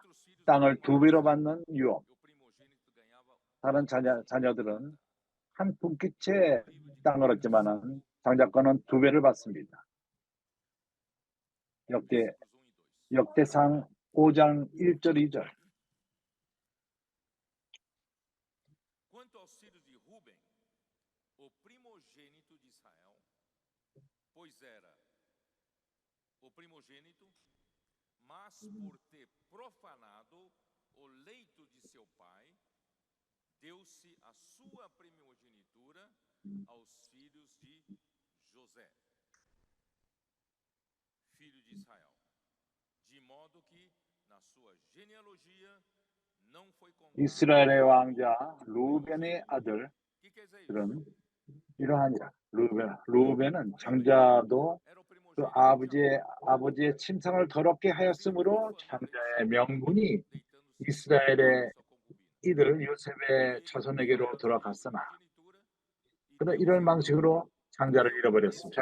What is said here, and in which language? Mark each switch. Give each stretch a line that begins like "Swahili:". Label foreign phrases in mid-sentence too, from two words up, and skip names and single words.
Korean: 땅을 2배로 받는 유업. 다른 자녀들은 한 분깃째 땅을 얻지만은 장자권은 2배를 받습니다. 역대상 5장 1절 2절.
Portuguese: Quanto aos filhos de Ruben, o primogênito de Israel, pois era o primogênito, mas por ter profanado o leito de seu pai, deu-se a sua primogenitura aos filhos de José, filho de Israel, de modo que na sua genealogia não foi contado.
Korean: 이스라엘의 왕자 루벤의 아들들은 이러하니라. 루벤은 장자도 그 아버지의 침상을 더럽게 하였으므로 장자의 명분이 이스라엘의 이들 요셉의 자손에게로 돌아갔으나 그는 이런 방식으로 장자를 잃어버렸습니다.